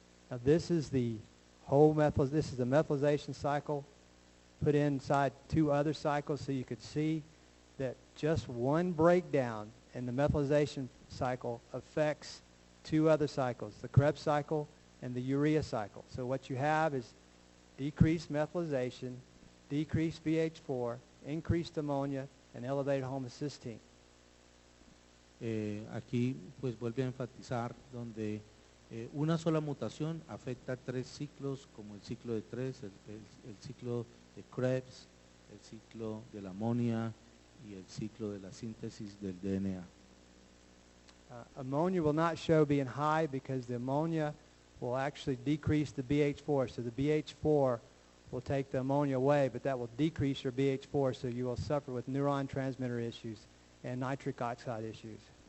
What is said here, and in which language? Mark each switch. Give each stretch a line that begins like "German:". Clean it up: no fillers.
English: Now this is the whole this is the methylation cycle put inside 2 other cycles, so you could see that just one breakdown in the methylation cycle affects 2 other cycles, the Krebs cycle and the urea cycle. So what you have is decreased methylation, decreased BH4, increased ammonia, and elevated homocysteine.
Spanish: Aquí pues vuelve a enfatizar donde una sola mutación afecta 3 ciclos, como el ciclo de 3, el ciclo de Krebs, el ciclo de la amonia y el ciclo de la síntesis del DNA.
English: Ammonia will not show being high because the ammonia will actually decrease the BH4. So the BH4 will take the ammonia away, but that will decrease your BH4, so you will suffer with neuron transmitter issues and nitric oxide issues.